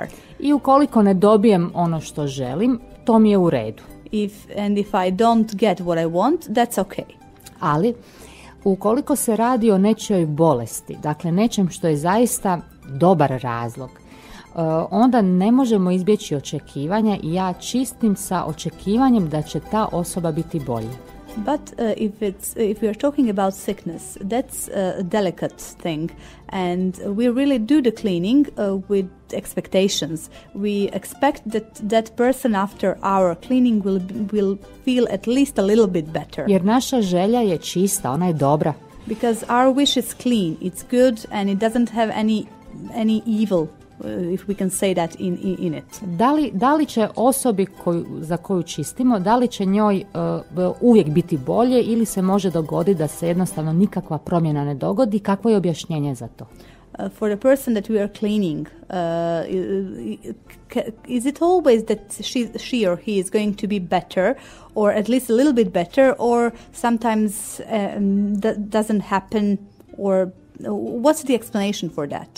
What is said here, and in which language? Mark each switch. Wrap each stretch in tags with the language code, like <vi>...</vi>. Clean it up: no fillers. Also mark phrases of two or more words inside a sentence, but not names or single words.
<bs>I ukoliko ne dobijem ono što želim, to mi je u redu.</bs> <en>If I don't get what I want, that's okay.</en> <bs>Ali, ukoliko se radi o nečijoj bolesti, dakle nečem što je zaista dobar razlog, onda ne možemo izbjeći očekivanja i ja čistim sa očekivanjem da će ta osoba biti bolje.</bs> <en>But if we are talking about sickness, that's a delicate thing, and we really do the cleaning with expectations. We expect that person after our cleaning will feel at least a little bit better.</en> <bs>Jer naša želja je čista, ona je dobra.</bs> <en>Because our wish is clean, it's good, and it doesn't have any evil. If we can say that in it.</en> <bs>Da li će osobi za koju čistimo, da li će njoj uvijek biti bolje ili se može dogoditi da se jednostavno nikakva promjena ne dogodi? Kakvo je objašnjenje za to?</bs> <en>For the person that we are cleaning, is it always that she or he is going to be better, or at least a little bit better, or sometimes that doesn't happen, or what's the explanation for that?</en>